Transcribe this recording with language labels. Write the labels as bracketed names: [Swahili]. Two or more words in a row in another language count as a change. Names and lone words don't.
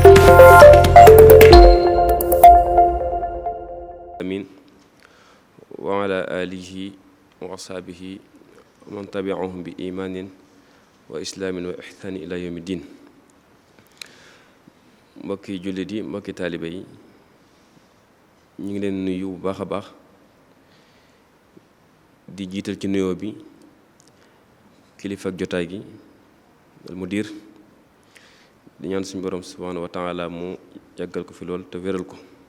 [Arabic] آمين وعلى آله وأصحابه ومن تبعهم بإيمان وإسلام وإحسان إلى يوم الدين. [Wolof] mbokki jullit yi, mbokki taalibe yi, ñu ngi leen nuyu bu baax a baax di jiital ci nuyoo bi kilifa ak jotaay gi al mudir di ñaan suñu borom [Arabic] سبحانه وتعالى [Wolof] mu yàggal ko fi lool te wéral ko.